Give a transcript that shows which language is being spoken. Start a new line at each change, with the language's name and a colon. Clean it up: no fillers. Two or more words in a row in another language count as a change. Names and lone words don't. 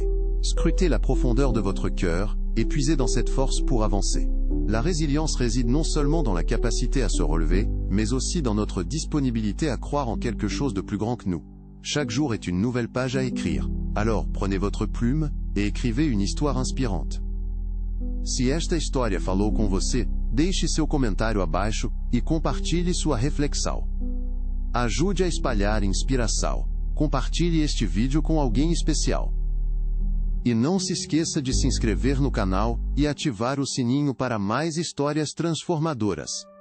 French: Scrutez la profondeur de votre cœur, et puisez dans cette force pour avancer. La résilience réside non seulement dans la capacité à se relever, mais aussi dans notre disponibilité à croire en quelque chose de plus grand que nous. Chaque jour est une nouvelle page à écrire. Alors prenez votre plume, et écrivez une histoire inspirante.
Portuguese: Se esta história falou com você, deixe seu comentário abaixo, e compartilhe sua reflexão. Ajude a espalhar inspiração. Compartilhe este vídeo com alguém especial. E não se esqueça de se inscrever no canal, e ativar o sininho para mais histórias transformadoras.